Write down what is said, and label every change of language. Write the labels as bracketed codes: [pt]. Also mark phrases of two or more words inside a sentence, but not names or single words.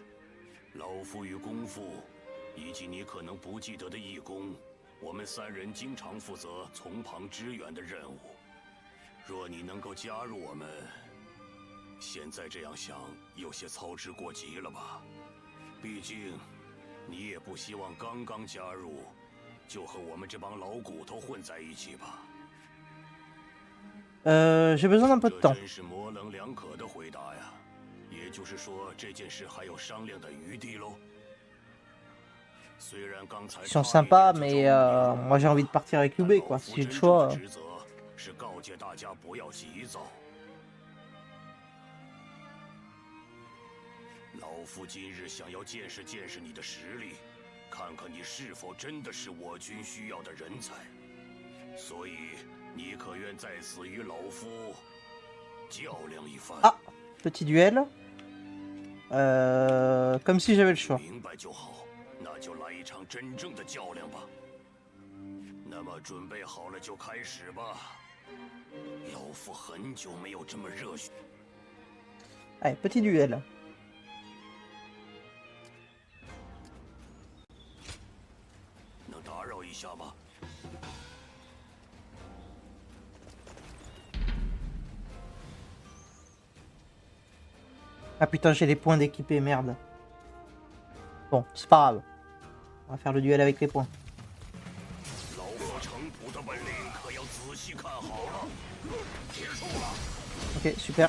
[zh] 老夫与公父，以及你可能不记得的义工，我们3人经常负责从旁支援的任务。若你能够加入我们，现在这样想有些操之过急了吧？毕竟，你也不希望刚刚加入，就和我们这帮老骨头混在一起吧 [fr] ？J'ai besoin d'un peu de temps。这真是模棱两可的回答呀。也就是说，这件事还有商量的余地喽。 [zh] 虽然刚才 [fr] Ils sont sympas, mais moi j'ai envie de partir avec UB quoi. Si j'ai le choix. [zh] 职责是告诫大家不要急躁。老夫今日想要见识见识你的实力，看看你是否真的是我军需要的人才。所以，你可愿在此与老夫较量一番 [fr] ？Petit duel. Comme si j'avais le choix. [zh] 明白就好，那就来一场真正的较量吧。那么准备好了就开始吧。老夫很久没有这么热血。 [fr] Allez, petit duel. [zh] 能打扰一下吗 [fr] ？Ah putain, j'ai les points d'équipé, merde. Bon, c'est pas grave. On va faire le duel avec les points. Ok, super.